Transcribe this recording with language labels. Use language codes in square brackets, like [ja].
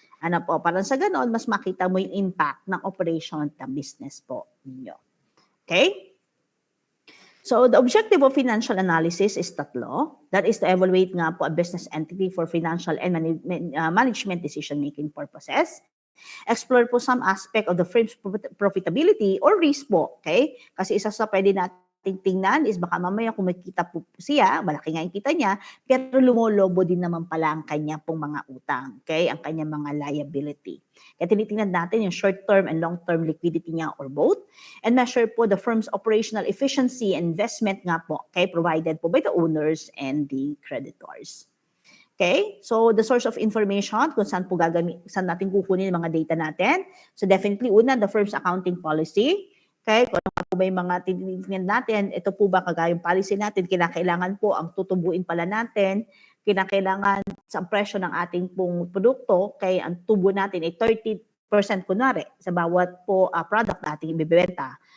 [tl] Ano po, parang sa ganon, mas makita mo yung impact ng operation ng business po ninyo. Okay? [en] So the objective of financial analysis [tl] is tatlo. [en] That is to evaluate nga po a business entity for financial and management decision-making purposes. Explore po some aspect of the firm's profitability or risk po, okay? [tl] Kasi isa sa pwede nating tingnan is baka mamaya kung makikita po siya, malaki nga yung kita niya, pero lumolobo din naman pala ang kanya pong mga utang, okay? Ang kanyang mga liability. Kaya tinitingnan natin yung [en] short-term and long-term liquidity niya or both, and measure po the firm's operational efficiency and investment nga po, okay? Provided po by the owners and the creditors. Okay? So, the source of information, [tl] kung saan natin kukunin yung mga data natin. [en] So, definitely, una, the firm's accounting policy. Okay? [tl] Kung ano po ba yung mga tinitingnan natin, ito po ba kagayong policy natin, kinakailangan po ang tutubuin pala natin, kinakailangan sa presyo ng ating pong produkto, kaya ang tubo natin ay 30% kunwari sa bawat po product na ating ibibenta.